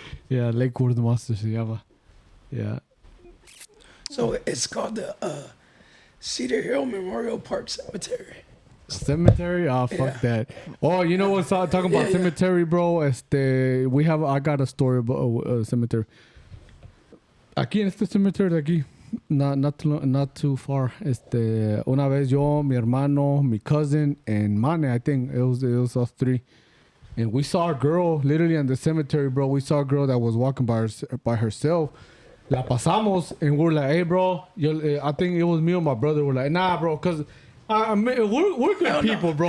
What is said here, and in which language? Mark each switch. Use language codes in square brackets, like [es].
[en] Yeah, Lakewood Monster [es] se llama. [en] Yeah. So it's called the Cedar Hill Memorial Park Cemetery. Cemetery? Oh, fuck Yeah. that. Oh, you know what's talking about Yeah. cemetery, bro? I got a story about cemetery. [es] Aquí en este cemetery de aquí, [en] not too far. [es] Una vez yo, mi hermano, [en] my cousin, and Mane, I think it was us three. And we saw a girl literally in the cemetery, bro. We saw a girl that was walking by herself. [es] La pasamos, [en] and we're like, hey, bro. I think it was me and my brother. We're like, nah, bro, because we're good people, bro.